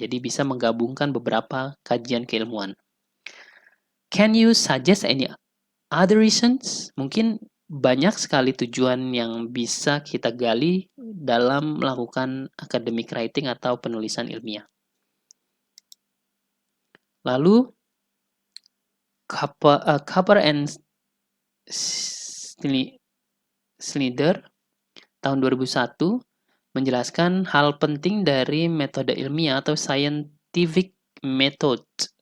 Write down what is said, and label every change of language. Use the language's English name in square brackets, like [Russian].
[Indonesian] Jadi bisa menggabungkan beberapa kajian keilmuan. [English] Can you suggest any other reasons? [Indonesian] Mungkin banyak sekali tujuan yang bisa kita gali dalam melakukan academic writing atau penulisan ilmiah. Lalu Cooper and Snyder tahun 2001 menjelaskan hal penting dari metode ilmiah atau scientific method.